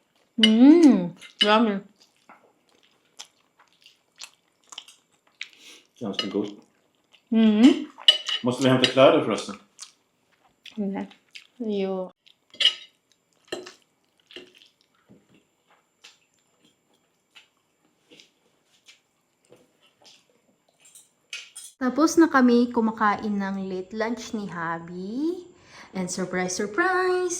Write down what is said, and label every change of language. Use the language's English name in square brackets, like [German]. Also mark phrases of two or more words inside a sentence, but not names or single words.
[English] Yummy. [Swedish] Ganska gott. Mm. Måste vi hämta kläder förresten? Nej. Jo. [Filipino] Tapos na kami kumakain ng late lunch ni Habi. [English] And surprise, surprise!